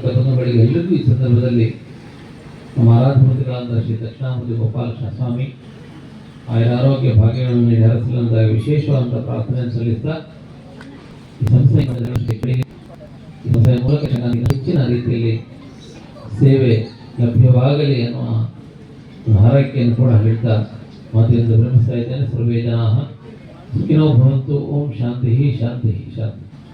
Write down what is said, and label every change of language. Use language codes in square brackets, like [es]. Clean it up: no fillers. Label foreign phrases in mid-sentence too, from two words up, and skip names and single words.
[kn] ಬಂಧುಗಳಿಗೆ ಎಲ್ಲರಿಗೂ ಈ ಸಂದರ್ಭದಲ್ಲಿ ನಮ್ಮ ಆರಾಧಮೂರ್ತಿಗಳಾದ ಶ್ರೀ ದಕ್ಷಿಣಾಮೂರ್ತಿ ಗೋಪಾಲಕೃಷ್ಣ ಸ್ವಾಮಿ ಆಯರ ಆರೋಗ್ಯ ಭಾಗ್ಯಗಳನ್ನು ನೀಡಿ ಹರಸಲೆಂದಾಗಿ ವಿಶೇಷವಾದಂಥ ಪ್ರಾರ್ಥನೆಯನ್ನು ಸಲ್ಲಿಸ್ತಾ, ಈ ಸಂಸ್ಥೆಯ ಮೂಲಕ ಹೆಚ್ಚಿನ ರೀತಿಯಲ್ಲಿ ಸೇವೆ ಲಭ್ಯವಾಗಲಿ ಅನ್ನುವ ಹಾರೈಕೆಯನ್ನು ಕೂಡ ಹೇಳ್ತಾ ಮಾತಿನಿಂದ ವಿರಮಿಸ್ತಾ ಇದ್ದೇನೆ. [sa] ಸರ್ವೇ ಜನಾಃ ಸುಖಿನೋ ಭವಂತು. ಓಂ ಶಾಂತಿ ಶಾಂತಿ ಶಾಂತಿ.